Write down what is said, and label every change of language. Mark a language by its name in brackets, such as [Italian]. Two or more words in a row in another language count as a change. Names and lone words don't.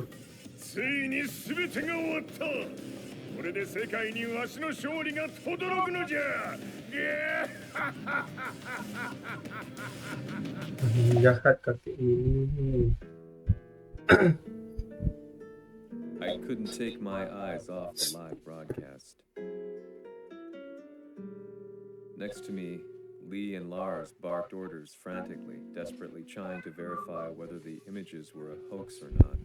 [Japanese] ついに全てが終わった。これで世界にわしの勝利が轟くのじゃ。 [Indonesian] Jahat kakek ini. [English] I couldn't take my eyes off the live broadcast. Next to me, Lee and Lars barked orders frantically, desperately trying to verify whether the images were a hoax or not.